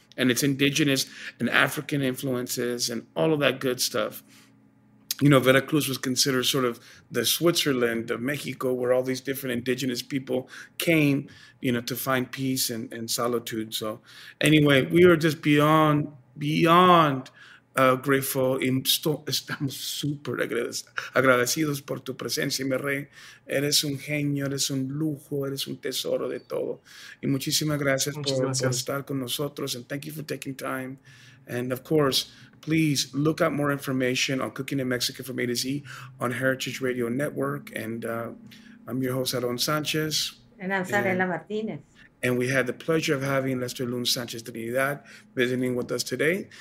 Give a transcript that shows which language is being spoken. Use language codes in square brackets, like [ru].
[en] And it's indigenous and African influences and all of that good stuff. Veracruz was considered sort of the Switzerland of Mexico, where all these different indigenous people came, to find peace and solitude. So anyway, we are just beyond grateful. [es] Estamos súper agradecidos por tu presencia, mi rey. Eres un genio, eres un lujo, eres un tesoro de todo. Y muchísimas gracias por estar con nosotros. [en] And thank you for taking time. And of course, please look up more information on Cooking in Mexico from A to Z on Heritage Radio Network. And I'm your host, Aaron Sanchez. And I'm Sarela Martinez. And we had the pleasure of having Lesterloon Sanchez Trinidad visiting with us today.